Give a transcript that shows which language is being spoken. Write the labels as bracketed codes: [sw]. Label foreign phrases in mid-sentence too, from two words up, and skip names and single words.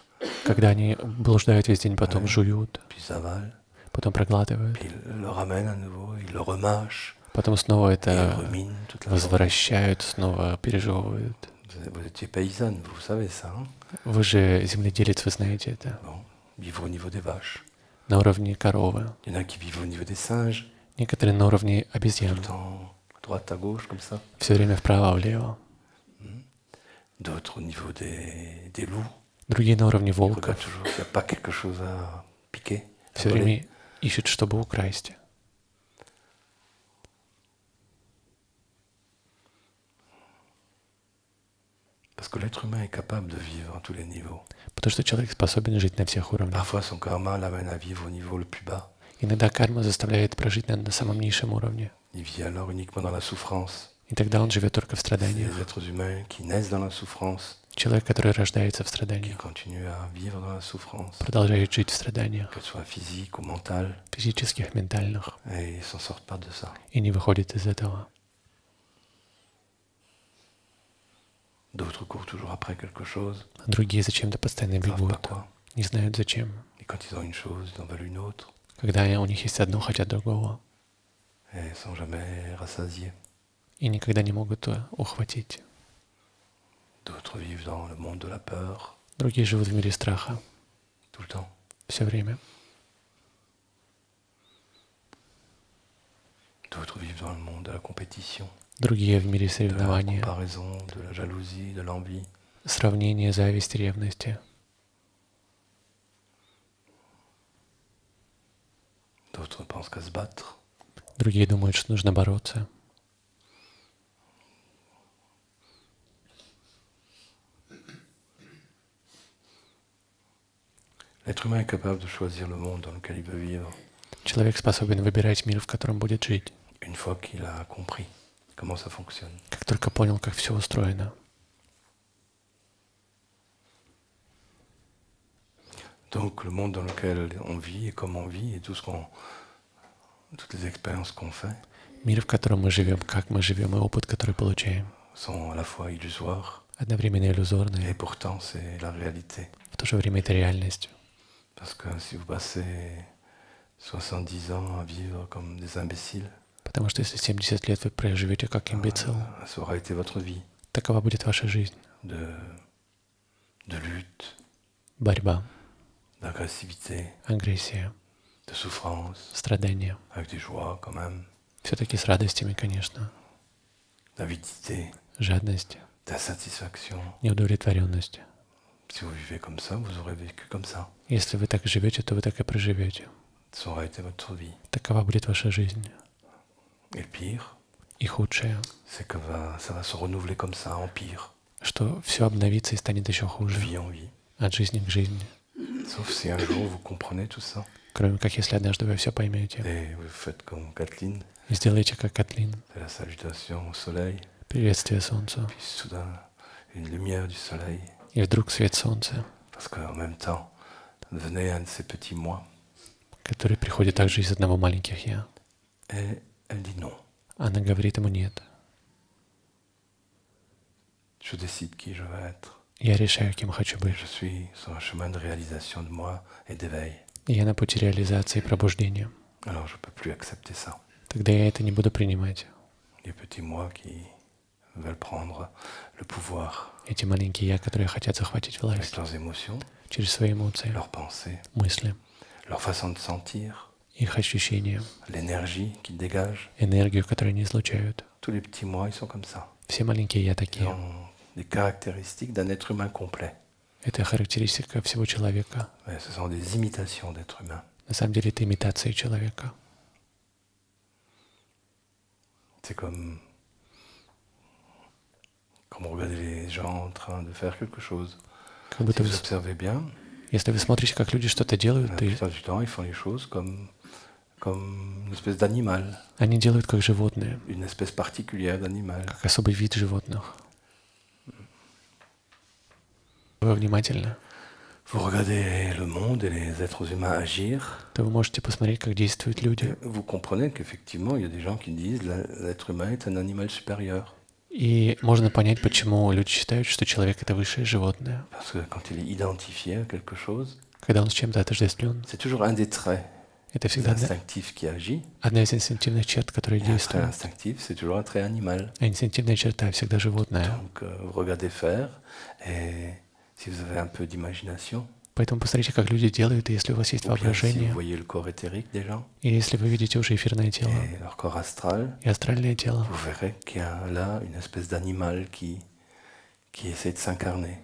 [ru] когда они блуждают весь день, потом жуют, [fr] puis ils avalent, [ru] потом проглатывают, [fr] puis ils le ramènent à nouveau, ils le remâchent, [ru] потом снова [fr] et ils [ru] это [fr] ruminent toute la journée. [ru] возвращают, снова пережевывают. [fr] Vous étiez paysanne, vous savez ça, hein? [ru] Вы же земледелец, вы знаете это. [fr] Bon, vivre au niveau des vaches. [ru] На уровне коровы. [fr] Il y en a qui vivent au niveau des singes, [ru] Некоторые на уровне [fr] tout [ru] обезьян. [fr] le temps à droite, à gauche, comme ça. [ru] Все время вправо-влево. [fr] D'autres au niveau des loups. [ru] Другие на уровне [fr] Ils regardent [ru] волков. [fr] toujours s'il n'y a pas quelque chose à piquer, à [ru] Все [fr] voler. [ru] время ищут, чтобы украсть. [fr] Parce que l'être humain est capable de vivre à tous les niveaux. [ru] Потому что человек способен жить на всех уровнях. [fr] Parfois, son karma l'amène à vivre au niveau le plus bas. [ru] Иногда карма заставляет прожить на самом низшем уровне. [fr] Il vit alors uniquement dans la souffrance. [ru] И тогда он живет только в [fr] C'est [ru] страданиях. [fr] les êtres humains qui naissent dans la souffrance, [ru] Человек, который рождается в [fr] qui [ru] страданиях, [fr] continuent à vivre dans la souffrance, [ru] продолжает жить в страданиях, [fr] que ce soit physique ou mentale, [ru] физических, ментальных, [fr] et ils s'en sortent pas de ça. [ru] и не выходит из этого. [fr] D'autres courent toujours après quelque chose, [ru] А другие зачем-то постоянно [fr] ils ne savent pas [ru] бегут, [fr] quoi. [ru] не знают зачем. [fr] Et quand ils ont une chose, ils en veulent une autre, [ru] Когда у них есть одно, хотят другого. [fr] et sans jamais rassasier. [ru] И никогда не могут ухватить. [fr] D'autres vivent dans le monde de la peur, [ru] Другие живут в мире страха [fr] tout le temps. [ru] все время. [fr] D'autres vivent dans le monde de la compétition, [ru] Другие в мире [fr] de la [ru] соревнования, [fr] comparaison, de la jalousie, de l'envie. [ru] сравнения, зависти, ревности. [fr] D'autres pensent qu'à se battre. [ru] Другие думают, что нужно бороться. [fr] L'être humain est capable de choisir le monde dans lequel il veut vivre, [ru] Человек способен выбирать мир, в котором будет жить, [fr] une fois qu'il a compris comment ça fonctionne. [ru] как только понял, как все устроено. [fr] Donc le monde dans lequel on vit et comment on vit et toutes les expériences qu'on fait [ru] Мир, в котором мы живем, как мы живем, и опыт, который получаем, [fr] sont à la fois illusoires [ru] одновременно [fr] et [ru] иллюзорные, [fr] pourtant c'est la réalité. [ru] в то же время это реальность. [fr] Parce que si vous passez 70 ans à vivre comme des imbéciles, [ru] Потому что если 70 лет вы проживете как имбецил, [fr] ça aura été votre vie [ru] такова будет ваша жизнь. [fr] de lutte, [ru] Борьба, [fr] d'agressivité, [ru] агрессия, [fr] de souffrance, [ru] страдания. [fr] avec des joies quand même, [ru] Все-таки с радостями, конечно. [fr] d'avidité, [ru] Жадность, [fr] d'insatisfaction. [ru] неудовлетворенность. [fr] Si vous vivez comme ça, vous aurez vécu comme ça. [ru] Если вы так живете, то вы так и проживете. [fr] Ça aura été votre vie. [ru] Такова будет ваша жизнь. [fr] Et le pire, [ru] И худшее, [fr] c'est que ça va se renouveler comme ça, en pire, [ru] что все обновится и станет еще [fr] de [ru] хуже. [fr] vie en vie. [ru] От жизни к жизни. [fr] Sauf si un jour vous comprenez tout ça [ru] Кроме как, если однажды вы все поймете. [fr] et vous faites comme Kathleen, [ru] И сделайте как Катлин. [fr] c'est la salutation au soleil, [ru] Приветствие солнцу. [fr] puis soudain une lumière du soleil, [ru] И вдруг свет солнца, [fr] parce qu'en même temps venait un de ces petits moi, [ru] который приходит также из одного маленьких «я». [fr] et elle dit non, [ru] Она говорит ему «нет». [fr] je décide qui je veux être. [ru] Я решаю, кем хочу [fr] Et [ru] быть. [fr] je suis sur un chemin de réalisation de moi et d'éveil. [ru] И я на пути реализации и пробуждения. [fr] Alors je ne peux plus accepter ça. [ru] Тогда я это не буду принимать. [fr] Les petits moi qui veulent prendre le pouvoir [ru] Эти маленькие «я», которые хотят захватить [fr] avec [ru] власть [fr] leurs émotions, [ru] через свои эмоции, [fr] leurs pensées, [ru] мысли, [fr] leur façon de sentir, [ru] их ощущения, [fr] l'énergie qu'ils dégagent. [ru] энергию, которую они излучают. [fr] Tous les petits moi, ils sont comme ça. [ru] Все маленькие «я» [fr] Ils [ru] такие. [fr] ont des caractéristiques d'un être humain complet. [ru] Это характеристика всего человека. [fr] Mais ce sont des imitations d'êtres humains. [ru] На самом деле это имитация человека. [fr] C'est comme vous regardez les gens en train de faire quelque chose. [ru] Как [fr] Si [ru] будто [fr] vous observez bien, [ru] если вы смотрите, как люди что-то делают, [fr] la [ru] то [fr] plupart du temps, ils font les choses comme une espèce d'animal, [ru] они делают как животные, [fr] une espèce particulière d'animal. [ru] как особый вид животных. Вы внимательно, [fr] Vous regardez le monde et les êtres humains agir, [ru] то вы можете посмотреть, как действуют люди. [fr] et vous comprenez qu'effectivement, il y a des gens qui disent l'être humain est un animal supérieur. [ru] И можно понять, почему люди считают, что человек — это высшее животное. [fr] Parce que quand il est identifié à quelque chose, [ru] Когда он с чем-то отождествлен, [fr] c'est toujours un des traits [ru] это всегда [fr] instinctifs qui agit. [ru] одна из инстинктивных черт, которые [fr] Et un trait [ru] действуют. [fr] instinctif, c'est toujours un trait animal. [ru] А инстинктивная черта всегда животное. [fr] Donc, vous regardez faire, et si vous avez un peu d'imagination, [ru] Поэтому посмотрите, как люди делают, и если у вас есть [fr] ou bien si vous [ru] воображение, [fr] voyez le corps éthérique des gens, [ru] или если вы видите уже эфирное тело [fr] et leur corps astral, [ru] и астральное тело, [fr] vous verrez qu'il y a là une espèce d'animal qui essaie de s'incarner